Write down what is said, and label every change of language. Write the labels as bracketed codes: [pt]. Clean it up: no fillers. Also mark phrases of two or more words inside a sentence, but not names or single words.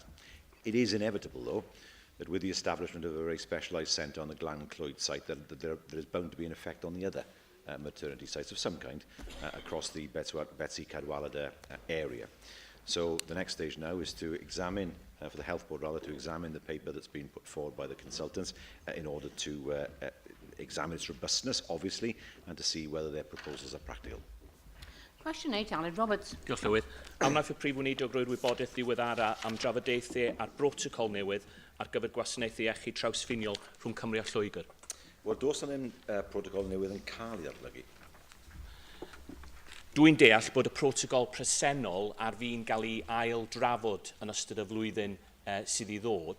[en] It is inevitable, though, that with the establishment of a very specialised centre on the Glan Clwyd site, that there is bound to be an effect on the other maternity sites of some kind across the Betsy Cadwallader area. So the next stage now is to examine, for the Health Board rather, to examine the paper that's been put forward by the consultants in order to examine its robustness, obviously, and to see whether their proposals are practical. Question 8, Alan Roberts. [cy] Diolch Llywydd. Am wnaeth y Prif Weinidog roi'r wybodaeth ddiweddara am drafodaethau a'r brotocol newydd ar gyfer gwasanaethau iechyd trawsffiniol rhwng Cymru a Lloegr. Wel, does yna'n protocol newydd yn cael ei ddatblygu? Dwi'n deall bod y protocol presennol ar fi'n cael ei ail drafod yn ystod y flwyddyn sydd i ddod.